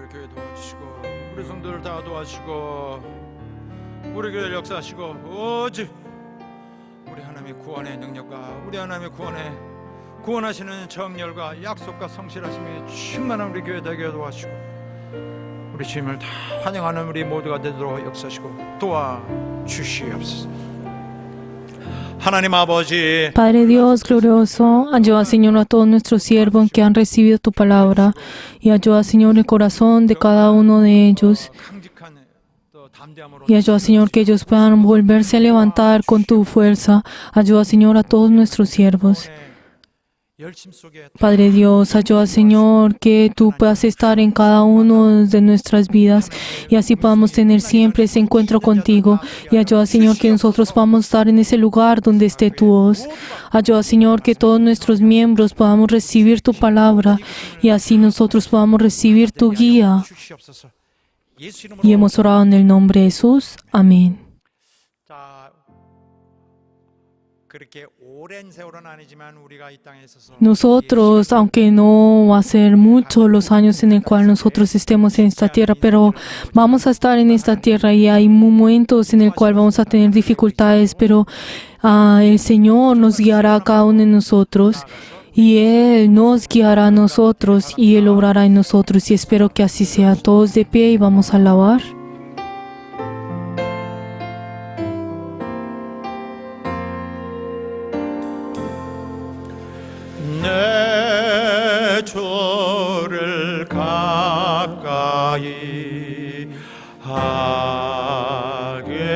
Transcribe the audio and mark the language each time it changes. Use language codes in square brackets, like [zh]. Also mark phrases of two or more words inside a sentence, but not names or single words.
[ko] 도와주시고 우리 성도들 다 도와주시고 우리 교회를 역사하시고 오직 우리 하나님의 구원의 능력과 우리 하나님의 구원하시는 정열과 약속과 성실하심이 충만한 우리 교회 되게 도와주시고 우리 주님을 다 환영하는 우리 모두가 되도록 역사하시고 도와주시옵소서. 하나님 아버지, [es] Padre Dios glorioso, ayuda, Señor, a todos nuestros siervos que han recibido tu palabra y ayuda, Señor, el corazón de cada uno de ellos [ko] 강직한 또 담대함으로 [es] y ayuda, Señor, que ellos puedan volverse a levantar con tu fuerza. Ayuda, Señor, a todos nuestros siervos. [ko] 열심 속에 [es] Padre Dios, ayuda, Señor, que tú puedas estar en cada uno de nuestras vidas y así podamos tener siempre ese encuentro contigo. Y ayuda, Señor, que nosotros podamos estar en ese lugar donde esté tu voz. Ayuda, Señor, que todos nuestros miembros podamos recibir tu palabra y así nosotros podamos recibir tu guía. [ko] 주시옵소서. 예수 [es] Y [ko] 이름으로 [es] hemos orado en el nombre de Jesús. Amén. [ko] 자, 그렇게 오랜 세월은 아니지만 우리가 이 땅에 있어서 [es] Nosotros, aunque no va a ser mucho los años en el cual nosotros estemos en esta tierra, pero vamos a estar en esta tierra y hay momentos en el cual vamos a tener dificultades, pero el Señor nos guiará a cada uno de nosotros y Él nos guiará a nosotros y Él obrará en nosotros y espero que así sea. Todos de pie y vamos a alabar. [ko] 내 주를 가까이 하게